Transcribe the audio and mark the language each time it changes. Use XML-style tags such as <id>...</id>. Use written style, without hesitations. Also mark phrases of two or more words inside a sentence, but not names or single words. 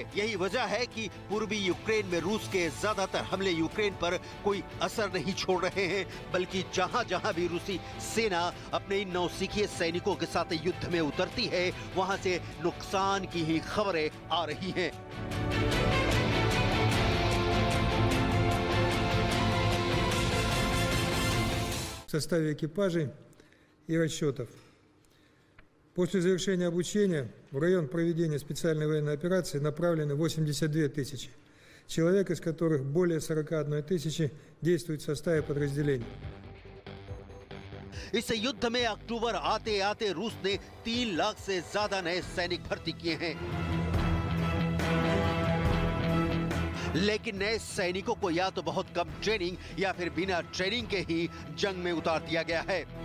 <hi>यही वजह है कि पूर्वी यूक्रेन में रूस के ज्यादातर हमले यूक्रेन पर कोई असर नहीं छोड़ रहे हैं, बल्कि जहां-जहां भी रूसी सेना अपने इन नौसिखिए सैनिकों के साथ युद्ध में उतरती है, वहां से नुकसान की ही खबरें आ रही हैं।</hi> <ru>В составе экипажей и расчетов. После завершения обучения в район проведения специальной военной операции направлены 82 тысячи человек, из которых более 41 тысячи действуют в составе подразделений.</ru> <hi>इस युद्ध में अक्टूबर आते आते रूस ने 3 लाख से ज्यादा नए सैनिक भर्ती किए हैं, लेकिन नए सैनिकों को या तो बहुत कम ट्रेनिंग या फिर बिना ट्रेनिंग के ही जंग में उतार दिया गया है।</hi>